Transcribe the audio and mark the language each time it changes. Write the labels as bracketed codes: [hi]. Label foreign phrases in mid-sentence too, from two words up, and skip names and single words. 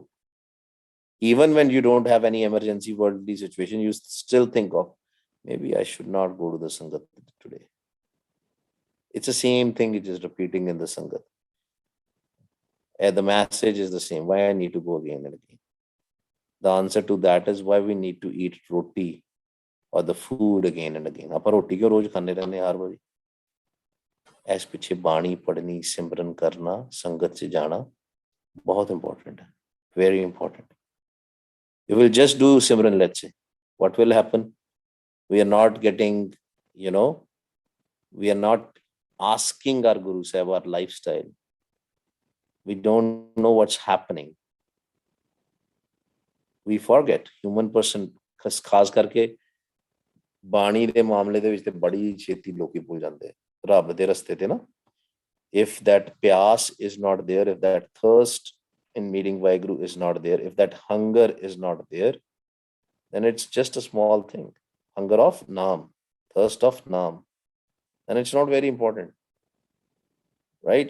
[en] Even when you don't have any emergency worldly situation, you still think of, maybe I should not go to the Sangat today. It's the same thing, it is repeating in the Sangat. And the message is the same. Why I need to go again and again? The answer to that is why we need to eat roti or the food again and again. [pa] ਆਪਾਂ ਰੋਟੀ ਕਿਉਂ ਰੋਜ਼ ਖਾਂਦੇ ਰਹਿੰਦੇ ਹਰ ਵਾਰੀ? ਇਸ ਪਿੱਛੇ ਬਾਣੀ ਪੜ੍ਹਨੀ, ਸਿਮਰਨ ਕਰਨਾ, ਸੰਗਤ 'ਚ ਜਾਣਾ ਬਹੁਤ ਇੰਪੋਰਟੈਂਟ ਹੈ, [en] very important. You will just do Simran, let's say. What will happen? We are not getting, we are not asking our Guru Sahib our lifestyle. We don't know what's happening. We forget. Human person, [pa] ਖਾਸ ਕਰਕੇ ਬਾਣੀ ਦੇ ਮਾਮਲੇ ਦੇ ਵਿੱਚ ਤੇ ਬੜੀ ਛੇਤੀ ਲੋਕੀ ਭੁੱਲ ਜਾਂਦੇ ਰੱਬ ਦੇ ਰਸਤੇ ਤੇ ਨਾ. [en] If that pyas is not there, if that thirst in meeting Vaheguru is not there, if that hunger is not there, then it's just a small thing. Hunger of Naam, thirst of Naam. And it's not very important. Right?